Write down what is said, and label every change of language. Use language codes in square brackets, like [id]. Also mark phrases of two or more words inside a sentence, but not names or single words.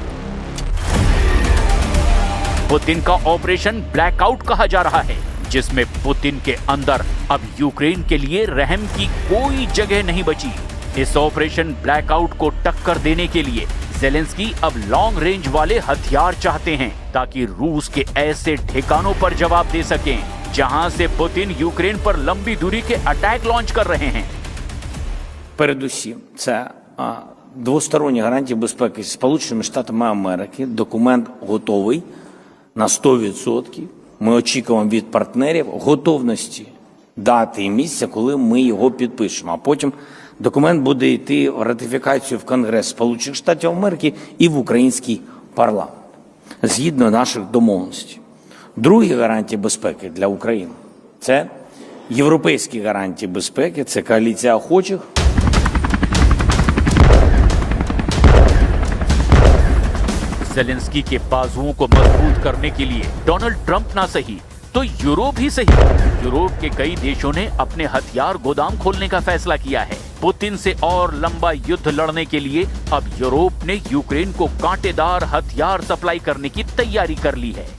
[hi] पुतिन का ऑपरेशन ब्लैकआउट कहा जा रहा है, जिसमें पुतिन के अंदर अब यूक्रेन के लिए रहम की कोई जगह नहीं बची। इस ऑपरेशन ब्लैकआउट को टक्कर देने के लिए ज़ेलेंस्की अब [en] long range [hi] वाले हथियार चाहते हैं, ताकि रूस के ऐसे ठिकानों पर जवाब दे सकें जहां से पुतिन यूक्रेन पर लंबी दूरी के अटैक लॉन्च कर रहे हैं। [uk] Передусім, це двосторонні гарантії безпеки з Сполученими Штатами Америки. Документ готовий на 100%. Ми очікуємо від партнерів готовності дати і місця, коли ми його підпишемо. А потім документ буде йти в ратифікацію в Конгрес Сполучених Штатів Америки і в український парламент, згідно наших домовленостей. Другі гарантії безпеки для України – це європейські гарантії безпеки, це коаліція охочих. [hi] ज़ेलेंस्की के बाजुओं को मजबूत करने के लिए डोनाल्ड ट्रंप ना सही तो यूरोप ही सही, यूरोप के कई देशों ने अपने हथियार गोदाम खोलने का फैसला किया है। पुतिन से और लंबा युद्ध लड़ने के लिए अब यूरोप ने यूक्रेन को कांटेदार हथियार सप्लाई करने की तैयारी कर ली है।